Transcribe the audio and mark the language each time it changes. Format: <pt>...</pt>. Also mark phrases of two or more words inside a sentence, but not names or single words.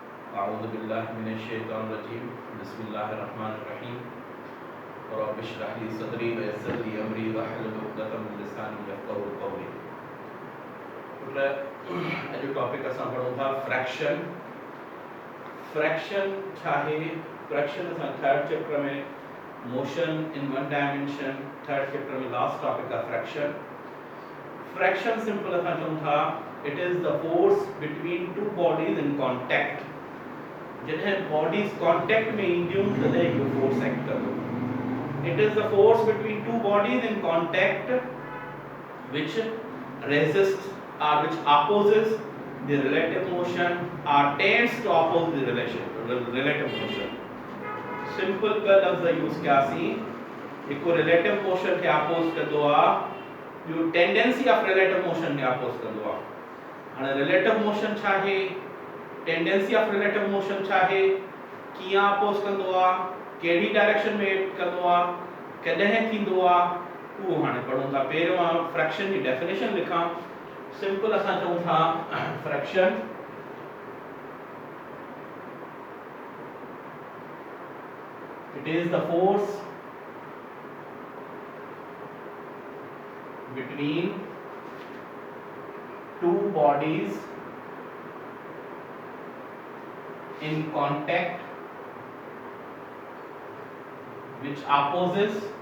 <ar>أعوذ بالله من الشيطان الرجيم بسم الله الرحمن الرحيم رب اشرح لي صدري ويسر لي أمري واحلل عقدة من لساني يفقهوا قولي.</ar> <sd>अॼु टॉपिक असां पढ़ूं था फ्रैक्शन। फ्रैक्शन छा आहे?</sd> <en>fraction असां third chapter में motion in one dimension, third chapter में last topic आहे fraction। fraction simple</en> <sd>असां चऊं था</sd> <en>it is the force between two bodies in contact.</en> <sd>जॾहिं</sd> <en>bodies contact</en> <sd>में ईंदियूं तॾहिं इहो</sd> <en>force act</en> <sd>कंदो।</sd> <en>it is the force between two bodies in contact which resists or which opposes the relative motion or tends to oppose the relative motion.</en> <sd>Simple का लफ्ज़ यूज़ कयासीं, हिकु</sd> <en>relative motion</en> <sd>खे oppose कंदो आहे, ॿियो</sd> <en>tendency of relative motion</en> <sd>खे oppose कंदो आहे। हाणे</sd> <en>relative motion</en> <sd>छा आहे,</sd> <en>tendency of relative motion</en> <sd>छा आहे, कीअं oppose कंदो आहे, कहिड़ी डायरेक्शन में एक्ट कंदो आहे, कॾहिं थींदो आहे, वो हाणे पढ़ूं था। पहिरियों फ्रैक्शन की डेफिनेशन लिखां।</sd> <en>simple</en> <sd>असां चऊं था</sd> <en>fraction it is the force between two bodies in contact which opposes</en>